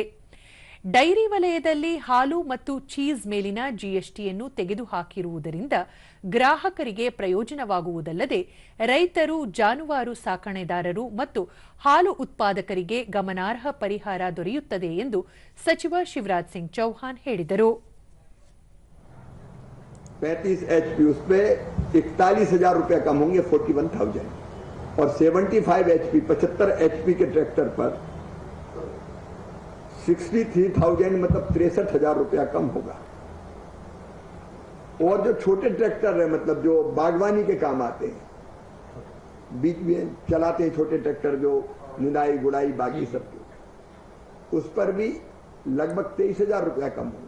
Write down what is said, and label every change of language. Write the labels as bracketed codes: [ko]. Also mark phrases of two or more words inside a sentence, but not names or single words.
[kn] ಡೈರಿ ವಲಯದಲ್ಲಿ ಹಾಲು ಮತ್ತು ಚೀಸ್ ಮೇಲಿನ ಜಿಎಸ್ಟಿಯನ್ನು ತೆಗೆದುಹಾಕಿರುವುದರಿಂದ ಗ್ರಾಹಕರಿಗೆ ಪ್ರಯೋಜನವಾಗುವುದಲ್ಲದೆ ರೈತರು, ಜಾನುವಾರು ಸಾಕಣೆದಾರರು ಮತ್ತು ಹಾಲು ಉತ್ಪಾದಕರಿಗೆ ಗಮನಾರ್ಹ ಪರಿಹಾರ ದೊರೆಯುತ್ತದೆ ಎಂದು ಸಚಿವ ಶಿವರಾಜ್ ಸಿಂಗ್ ಚೌಹಾಣ್ ಹೇಳಿದರು. [hi] 35 एचपी उस पे 41,000 रुपया कम होंगे 41,000 और 75 एचपी 75 एचपी के ट्रैक्टर पर 63,000 मतलब 63,000 रुपया कम होगा। और जो छोटे ट्रैक्टर है मतलब जो बागवानी के काम आते हैं, बीच में चलाते हैं छोटे ट्रैक्टर जो निदाई गुड़ाई बागी सब के, उस पर भी लगभग 23,000 रुपया कम होंगे।